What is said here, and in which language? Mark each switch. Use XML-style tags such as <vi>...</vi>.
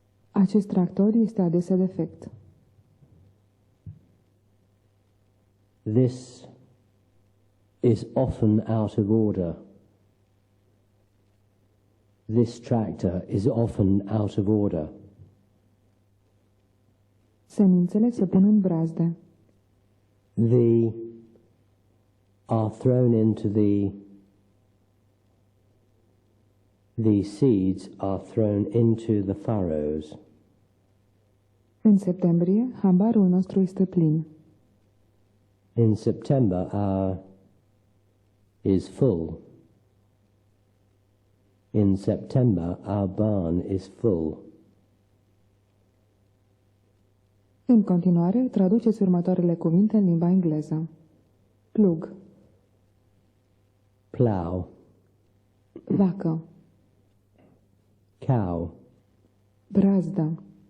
<ro>Acest tractor este adesea defect.</ro> <en>This is often out of order. This tractor is often out of order.</en> <ro>Semințele se pun în brazde.</ro> <en>The are thrown into the The seeds are thrown into the furrows.</en> <ro>În septembrie, hambarul nostru este plin.</ro> <en>In September, our is full. In September, our barn is full.</en> <ro>În continuare, traduceți următoarele cuvinte în limba engleză. Plug,</ro> <en>Plough,</en> <ro>vacă,</ro> <en>cow,</en> <ro>brazdă,</ro>